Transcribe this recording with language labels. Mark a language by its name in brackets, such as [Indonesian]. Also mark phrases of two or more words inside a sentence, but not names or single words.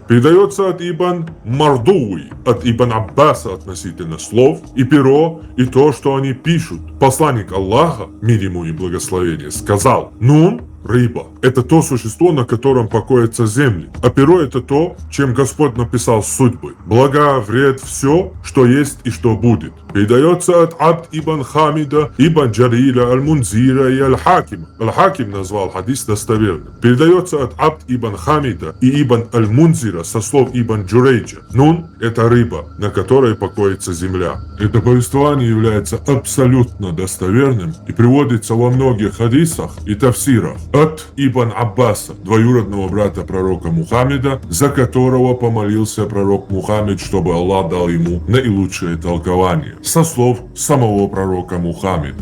[Russian] Передается от Ибн Мардуи, от Ибн Аббаса относительно слов и перо, и то, что они пишут. Посланник Аллаха, мир ему и благословение, сказал: Нун, рыба, это то существо, на котором покоятся земли, а перо это то, чем Господь написал судьбы. Блага, вред, все, что есть и что будет. Передается от Абд ибн Хамида, ибн Джариля, Аль-Мунзира и Аль-Хакима. Аль-Хаким назвал хадис достоверным. Передается от Абд ибн Хамида и ибн Аль-Мунзира со слов ибн Джурейджа. Нун – это рыба, на которой покоится земля. Это повествование является абсолютно достоверным и приводится во многих хадисах и тафсирах от Ибн Аббаса, двоюродного брата пророка Мухаммеда, за которого помолился пророк Мухаммед, чтобы Аллах дал ему наилучшее толкование, со слов самого пророка Мухаммеда.